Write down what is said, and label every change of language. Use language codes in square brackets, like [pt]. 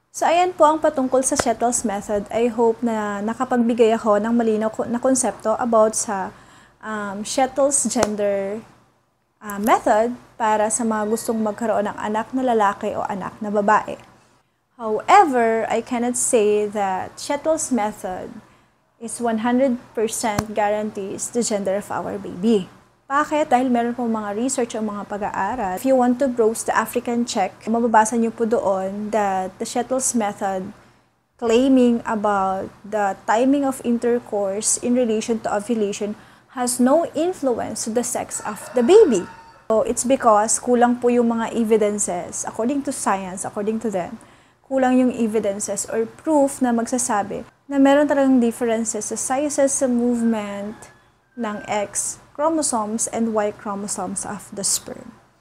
[tl] So ayan po ang patungkol sa Shettles method. [en] I hope [tl] na nakapagbigay ako ng malinaw na konsepto about sa Shettles gender method para sa mga gustong magkaroon ng anak na lalaki o anak na babae. [en] However, I cannot say that Shettles method is 100% guarantees the gender of our baby. [tl] Bakit? Dahil meron po mga research o mga pag-aaral. [en] If you want to browse the African check, [tl] mababasa niyo po doon [en] that the Shettles method claiming about the timing of intercourse in relation to ovulation has no influence to the sex of the baby. So, it's because [tl] kulang po yung mga evidences, [en] according to science, according to them, [tl] kulang yung evidences or proof na magsasabi na meron talagang differences sa sizes, sa movement ng X chromosomes and Y chromosomes of the sperm.